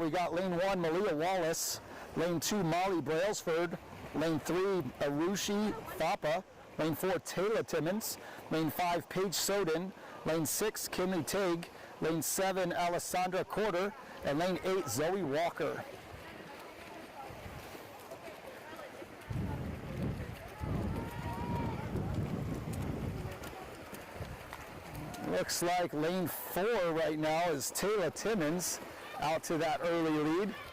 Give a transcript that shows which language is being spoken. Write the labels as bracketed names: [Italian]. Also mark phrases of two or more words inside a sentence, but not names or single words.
[English] We got lane 1, Malia Wallace. Lane 2, Molly Brailsford. Lane 3, Arushi Thapa. Lane 4, Taylor Timmons. Lane 5, Paige Soden. Lane 6, Kimmy Teague. Lane 7, Alessandra Corder. And lane 8, Zoe Walker. Looks like lane 4 right now is Taylor Timmons out to that early lead.